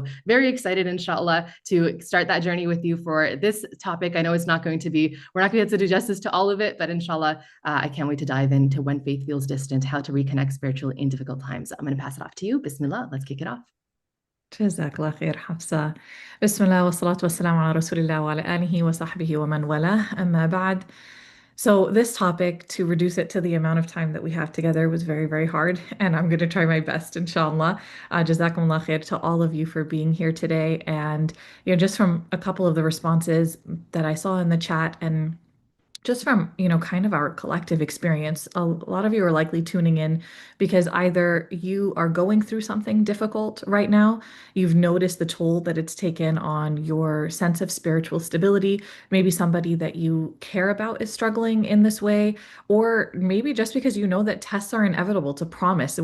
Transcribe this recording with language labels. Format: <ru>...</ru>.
<en>So very excited, inshallah, to start that journey with you for this topic. I know it's not going to be, we're not going to be able to do justice to all of it, but inshallah, I can't wait to dive into when faith feels distant, how to reconnect spiritually in difficult times. I'm going to pass it off to you. Bismillah, let's kick it off.</en> <ar>جزاك الله خير حفصة. بسم الله والصلاة والسلام على رسول الله وعلى آله وصحبه ومن والاه أما بعد.</ar> <en>So this topic, to reduce it to the amount of time that we have together, was very, very hard, and I'm going to try my best, inshallah. Jazakumullah khair to all of you for being here today. And just from a couple of the responses that I saw in the chat and just from, kind of our collective experience, a lot of you are likely tuning in because either you are going through something difficult right now, you've noticed the toll that it's taken on your sense of spiritual stability, maybe somebody that you care about is struggling in this way, or maybe just because you know that tests are inevitable to promise.</en>